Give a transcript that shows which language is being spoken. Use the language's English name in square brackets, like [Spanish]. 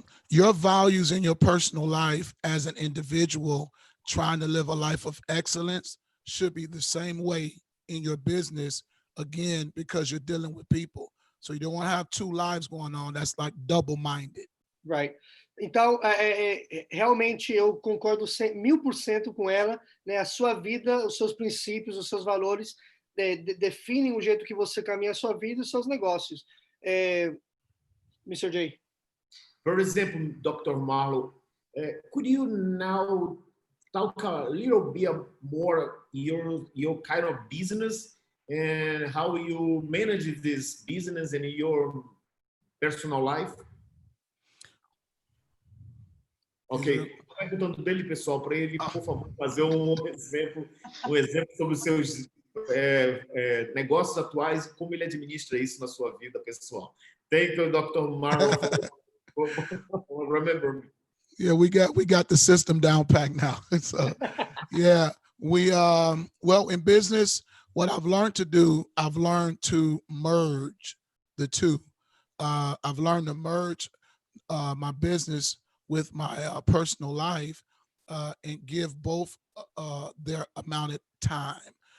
[English] Your values in your personal life as an individual trying to live a life of excellence should be the same way in your business, again, because you're dealing with people. So you don't want to have two lives going on. That's like double-minded. Right. [Portuguese] Então, realmente eu concordo 1000% com ela, né? A sua vida, os seus princípios, os seus valores definem o jeito que você caminha a sua vida e os seus negócios. [English] Mr. J. For example, Dr. Marlo, could you now talk a little bit more your kind of business and how you manage this business in your personal life? Ok. [Portuguese] Perguntando dele, pessoal, para ele, por favor, fazer um exemplo sobre os seus negócios atuais e como ele administra isso na sua vida pessoal. [English] Thank you, Dr. Marlo. Remember me. Yeah, we got the system down packed now. So, yeah, well, in business, what I've learned to do, I've learned to merge the two. I've learned to merge my business with my personal life and give both their amount of time.